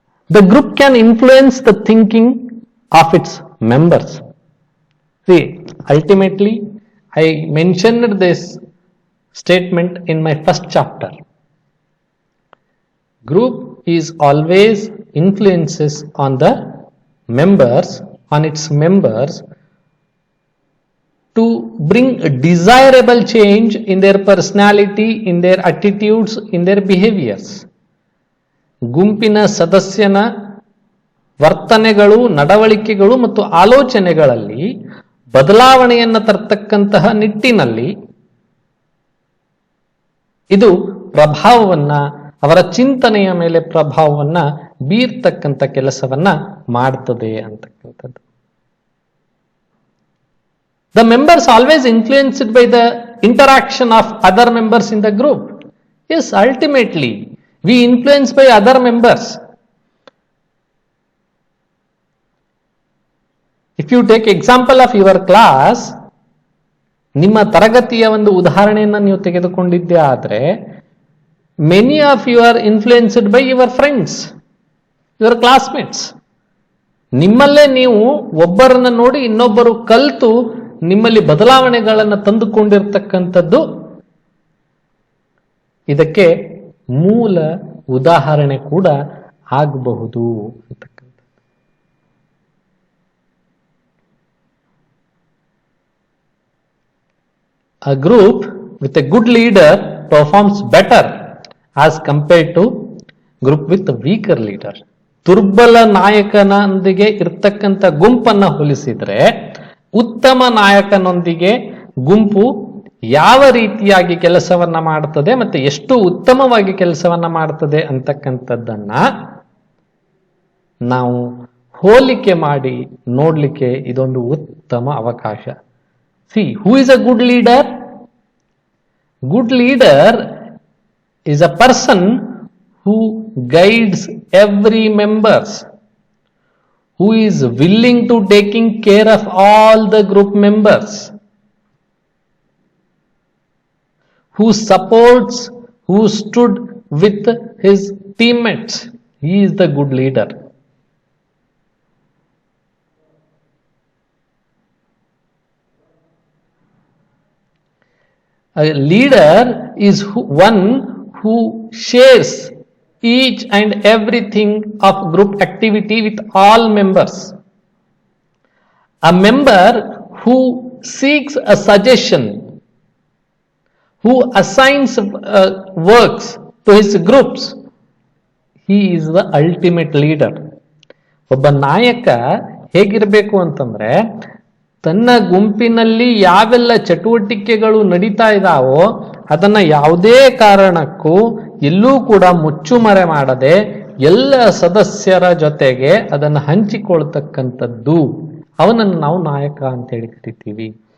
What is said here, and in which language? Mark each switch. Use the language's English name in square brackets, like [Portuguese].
[English] The group can influence the thinking of its members. See, ultimately, I mentioned this statement in my first chapter. Group is always influences on the members, on its members, to bring a desirable change in their personality, in their attitudes, in their behaviors. [Kannada] ಗುಂಪಿನ ಸದಸ್ಯನ ವರ್ತನೆಗಳು, ನಡವಳಿಕೆಗಳು ಮತ್ತು ಆಲೋಚನೆಗಳಲ್ಲಿ ಬದಲಾವಣೆಯನ್ನು ತರ್ತಕ್ಕಂತಹ ನಿಟ್ಟಿನಲ್ಲಿ ಇದು ಪ್ರಭಾವವನ್ನ, ಅವರ ಚಿಂತನೆಯ ಮೇಲೆ ಪ್ರಭಾವವನ್ನ ಬೀರ್ತಕ್ಕಂಥ ಕೆಲಸವನ್ನ ಮಾಡ್ತದೆ ಅಂತಕ್ಕಂಥದ್ದು. [English] The members always influenced by the interaction of other members in the group. Yes, ultimately we influenced by other members. If you take example of your class, [Kannada] ನಿಮ್ಮ ತರಗತಿಯ ಒಂದು ಉದಾಹರಣೆಯನ್ನು ನೀವು ತೆಗೆದುಕೊಂಡಿದ್ದೇ ಆದ್ರೆ, [English] many of you are influenced by your friends, your classmates. [Kannada] ನಿಮ್ಮಲ್ಲೇ ನೀವು ಒಬ್ಬರನ್ನ ನೋಡಿ ಇನ್ನೊಬ್ಬರು ಕಲಿತು ನಿಮ್ಮಲ್ಲಿ ಬದಲಾವಣೆಗಳನ್ನು ತಂದುಕೊಂಡಿರ್ತಕ್ಕಂಥದ್ದು ಇದಕ್ಕೆ ಮೂಲ ಉದಾಹರಣೆ ಕೂಡ ಆಗಬಹುದು ಅಂತಕ್ಕಂಥದ್ದು. [English] A group with a good leader performs better as compared to group with a weaker leader. [Kannada] ದುರ್ಬಲ ನಾಯಕನೊಂದಿಗೆ ಇರ್ತಕ್ಕಂಥ ಗುಂಪನ್ನ ಹೋಲಿಸಿದ್ರೆ ಉತ್ತಮ ನಾಯಕನೊಂದಿಗೆ ಗುಂಪು ಯಾವ ರೀತಿಯಾಗಿ ಕೆಲಸವನ್ನ ಮಾಡ್ತದೆ ಮತ್ತೆ ಎಷ್ಟು ಉತ್ತಮವಾಗಿ ಕೆಲಸವನ್ನ ಮಾಡ್ತದೆ ಅಂತಕ್ಕಂಥದ್ದನ್ನ ನಾವು ಹೋಲಿಕೆ ಮಾಡಿ ನೋಡ್ಲಿಕ್ಕೆ ಇದೊಂದು ಉತ್ತಮ ಅವಕಾಶ. [English] See, who is a good leader? Good leader is a person who guides every members, who is willing to taking care of all the group members, who supports, who stood with his teammates. He is the good leader. A leader is one who shares each and everything of group activity with all members. A member who seeks a suggestion, who assigns works to his groups, he is the ultimate leader. [Kannada] ಒಬ್ಬ ನಾಯಕ ಹೇಗಿರಬೇಕು ಅಂತಂದ್ರೆ ತನ್ನ ಗುಂಪಿನಲ್ಲಿ ಯಾವೆಲ್ಲ ಚಟುವಟಿಕೆಗಳು ನಡೀತಾ ಇದ್ದಾವೋ ಅದನ್ನ ಯಾವುದೇ ಕಾರಣಕ್ಕೂ ಎಲ್ಲೂ ಕೂಡ ಮುಚ್ಚುಮರೆ ಮಾಡದೆ ಎಲ್ಲ ಸದಸ್ಯರ ಜೊತೆಗೆ ಅದನ್ನು ಹಂಚಿಕೊಳ್ತಕ್ಕಂಥದ್ದು, ಅವನನ್ನು ನಾವು ನಾಯಕ ಅಂತ ಹೇಳಿ ಕರಿತೀವಿ.